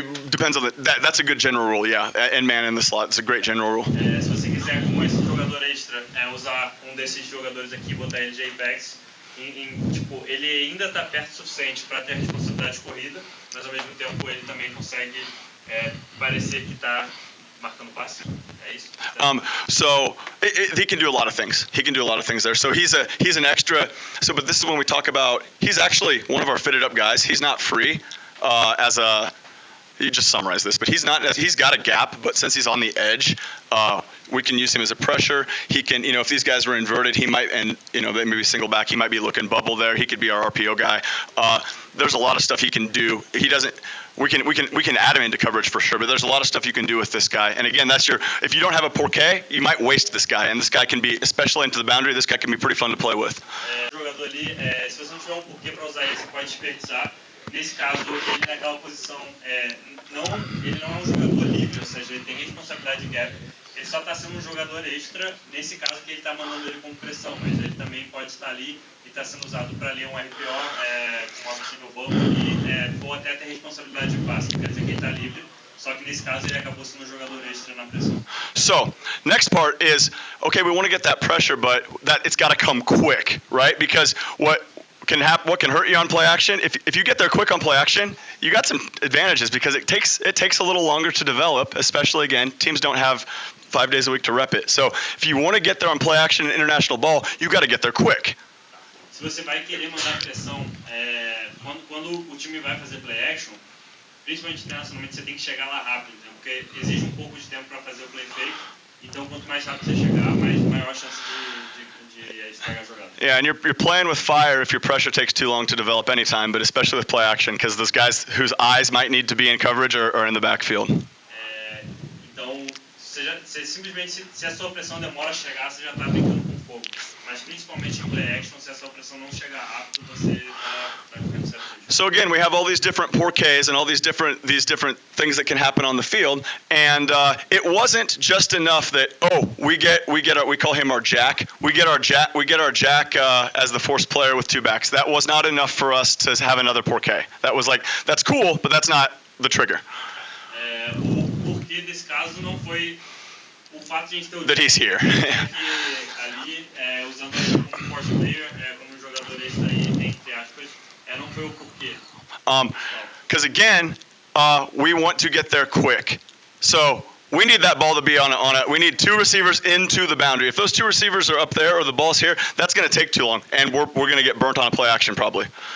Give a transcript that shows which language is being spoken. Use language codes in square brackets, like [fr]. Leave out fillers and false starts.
[en] Depends on that's a good general rule, yeah. And man in the slot, it's a great general rule. [pt] Se você quiser com esse jogador extra, usar desses jogadores aqui, botar ele de apex, tipo, ele ainda está perto o suficiente para ter a responsabilidade de corrida, mas ao mesmo tempo ele também consegue parecer que está marcando passe. É isso? [en] So he can do a lot of things. He can do a lot of things there. So he's an extra. So, but this is when we talk about, he's actually one of our fitted up guys. He's not free as a. You just summarize this, but he's got a gap, but since he's on the edge, we can use him as a pressure. He can, if these guys were inverted, he might, and they may be single back, he might be looking bubble there. He could be our RPO guy. There's a lot of stuff he can do. He doesn't. We can add him into coverage for sure, but there's a lot of stuff you can do with this guy. And again, if you don't have a porqué, you might waste this guy, and this guy can be, especially into the boundary, this guy can be pretty fun to play with. [pt] Jogador ali, se você não tiver porquê para usar ele, você pode desperdiçar. Nesse caso, ele naquela posição, ele não é um jogador livre, ou seja, ele tem responsabilidade de gap. Ele só está sendo um jogador extra, nesse caso que ele está mandando ele com pressão, mas ele também pode estar ali e está sendo usado para ler um RPO com uma possível bubble ou até ter responsabilidade de passe, quer dizer que ele está livre, só que nesse caso ele acabou sendo um jogador extra na pressão. [en] So, next part is, okay, we want to get that pressure, but it's got to come quick, right? Because what can hurt you on play action, if you get there quick on play action, you got some advantages because it takes a little longer to develop, especially, again, teams don't have 5 days a week to rep it. So if you want to get there on play action and international ball, you got to get there quick. [pt] Se você vai querer mandar pressão, quando o time vai fazer play action, principalmente internacionalmente, você tem que chegar lá rápido, né? Porque exige um pouco de tempo para fazer o play fake. Então quanto mais rápido você chegar, maior a chance de estragar a jogada. [en] Yeah, and you're playing with fire if your pressure takes too long to develop any time, but especially with play action, because those guys whose eyes might need to be in coverage are in the backfield. [pt] Então, você simplesmente, se a sua pressão demora a chegar, você já está brincando com fogo. Mas principalmente em play action, se a sua pressão não chegar rápido, você está ficando certo. [en] So again, we have all these different porqués and all these different things that can happen on the field, and it wasn't just enough that we call him our jack. We get our jack as the force player with two backs. That was not enough for us to have another porqué. That was like, that's cool, but that's not the trigger. [pt] O porquê desse caso não foi o fato de a gente ter o [en] that he's here. [pt] ali usando ele como force player, como jogador extra aí, entre aspas. Não foi o porquê. [en] Because again, we want to get there quick. So we need that ball to be on a. We need two receivers into the boundary. If those two receivers are up there or the ball's here, that's going to take too long, and we're going to get burnt on a play action probably.